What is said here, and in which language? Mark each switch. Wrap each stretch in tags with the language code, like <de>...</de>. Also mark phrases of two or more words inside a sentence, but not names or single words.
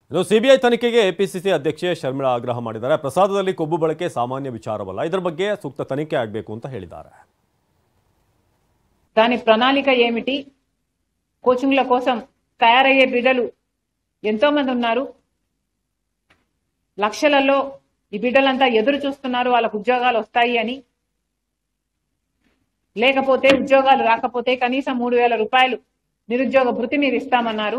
<kn>ಇನ್ನು ಸಿಬಿಐ ತನಿಖೆಗೆ ಎಪಿಸಿಸಿ ಅಧ್ಯಕ್ಷೆ ಶರ್ಮಿಳಾ ಆಗ್ರಹ ಮಾಡಿದ್ದಾರೆ. ಪ್ರಸಾದದಲ್ಲಿ ಕೊಬ್ಬು ಬಳಕೆ ಸಾಮಾನ್ಯ ವಿಚಾರವಲ್ಲ, ಇದರ ಬಗ್ಗೆ ಸೂಕ್ತ ತನಿಖೆ ಆಗಬೇಕು ಅಂತ ಹೇಳಿದ್ದಾರೆ.</kn> <te>దాని ప్రణాళిక ఏమిటి? కోచింగ్ల కోసం తయారయ్యే బిడ్డలు ఎంతో మంది ఉన్నారు. లక్షలలో ఈ బిడ్డలంతా ఎదురు చూస్తున్నారు వాళ్ళకు ఉద్యోగాలు వస్తాయి అని. లేకపోతే ఉద్యోగాలు రాకపోతే కనీసం 3000 రూపాయలు నిరుద్యోగ భృతి మీరు ఇస్తామన్నారు.</te>